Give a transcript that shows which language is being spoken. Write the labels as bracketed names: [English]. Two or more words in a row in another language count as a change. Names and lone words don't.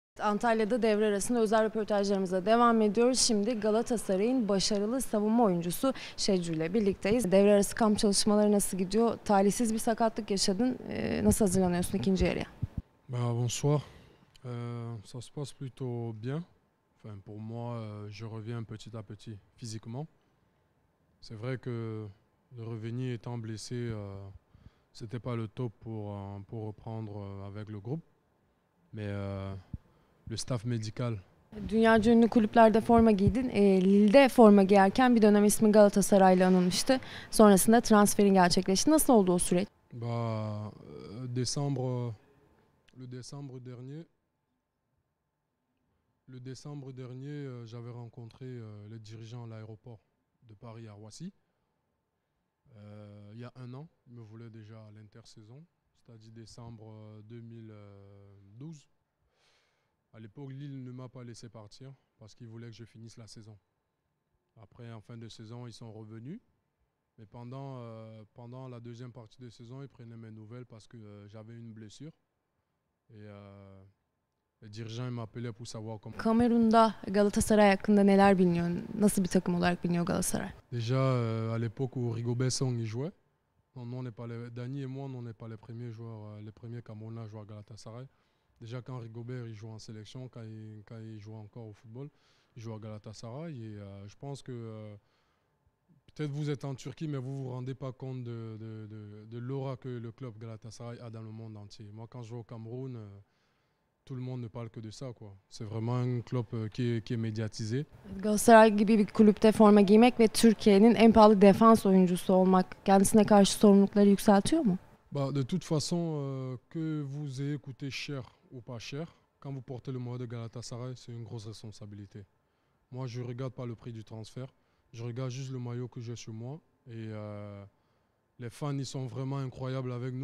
[Turkish] Antalya'da devre arasında özel röportajlarımıza devam ediyoruz. Şimdi Galatasaray'ın başarılı savunma oyuncusu Şecu ile birlikteyiz. Devre arası kamp çalışmaları nasıl gidiyor? Talihsiz bir sakatlık yaşadın. Nasıl hazırlanıyorsun ikinci yarıya? [French] Bonsoir. Ça se passe plutôt bien. Enfin, pour moi, je reviens petit à petit physiquement. C'est vrai que de revenir étant blessé, c'était pas le top pour reprendre avec le groupe. Mais le staff médical. [Turkish] Dünyaca ünlü kulüplerde forma giydin. Lille'de forma giyerken bir dönem ismi Galatasaray'la anılmıştı. Sonrasında transferin gerçekleşti. Nasıl oldu o süreç? [French] Décembre, le décembre dernier, j'avais rencontré les dirigeants à l'aéroport de Paris à Roissy. Il y a un an, ils me voulaient déjà à l'intersaison, c'est-à-dire décembre 2012. À l'époque, Lille ne m'a pas laissé partir parce qu'ils voulaient que je finisse la saison. Après, en fin de saison, ils sont revenus. Mais pendant la deuxième partie de saison, ils prenaient mes nouvelles parce que j'avais une blessure. Et les dirigeants m'appelaient pour savoir comment. [Turkish] Kamerun'da Galatasaray hakkında neler biliniyor? Nasıl bir takım olarak biliniyor Galatasaray? [French] Déjà, à l'époque où Rigobert Song y jouait, Dany et moi, on n'est pas les premiers joueurs, les premiers Camerounais à jouer à Galatasaray. Déjà, quand Rigobert il joue en sélection, quand il joue encore au football, il joue à Galatasaray. Et je pense que peut-être vous êtes en Turquie, mais vous ne vous rendez pas compte de l'aura que le club Galatasaray a dans le monde entier. Moi, quand je joue au Cameroun, tout le monde ne parle que de ça, quoi. C'est vraiment un club qui est médiatisé. [Turkish] Galatasaray gibi bir kulüpte forma giymek ve Türkiye'nin en pahalı defans oyuncusu olmak kendisine karşı sorumlulukları yükseltiyor mu? [French] De toute façon, que vous ayez coûté cher ou pas cher, quand vous portez le maillot de Galatasaray, c'est une grosse responsabilité. Moi, je ne regarde pas le prix du transfert. Je regarde juste le maillot que j'ai sur moi. Et les fans, ils sont vraiment incroyables avec nous.